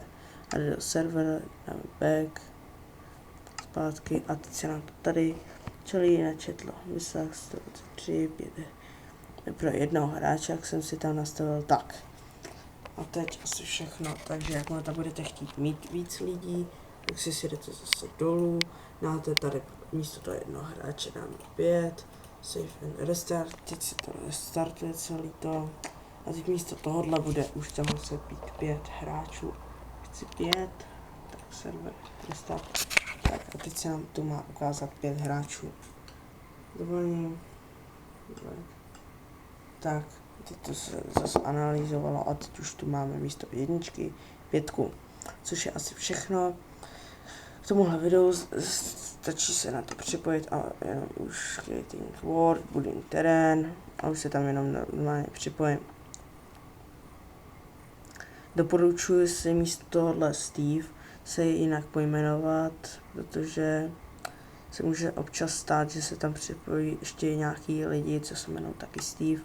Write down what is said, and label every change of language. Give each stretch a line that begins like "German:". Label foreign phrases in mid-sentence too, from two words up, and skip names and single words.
Czech: A jde do server, dáme back, zpátky a teď se nám to tady celý načetlo. Vysah 123, 5 pro jednoho hráče, jak jsem si tam nastavil, tak. A teď asi všechno, takže jakmile tam budete chtít mít víc lidí, tak si jdete zase dolů, dáte tady místo toho jednoho hráče dáme 5,
English: save and restart,
Czech: teď se to restartuje celý to, a teď místo tohohle bude už tam muset být 5 hráčů, chci 5, tak
English: server restart,
Czech: tak a teď se nám tu má ukázat 5 hráčů, dovolím, tak. Teď to se zase analyzovalo a teď už tu máme místo 1, 5, což je asi všechno. K tomuhle videu stačí se na to připojit a jenom už
English: creating world,
Czech: building terén a už se tam jenom normálně připojím. Doporučuji si místo tohohle Steve se jinak pojmenovat, protože se může občas stát, že se tam připojí ještě nějaký lidi, co se jmenují taky Steve.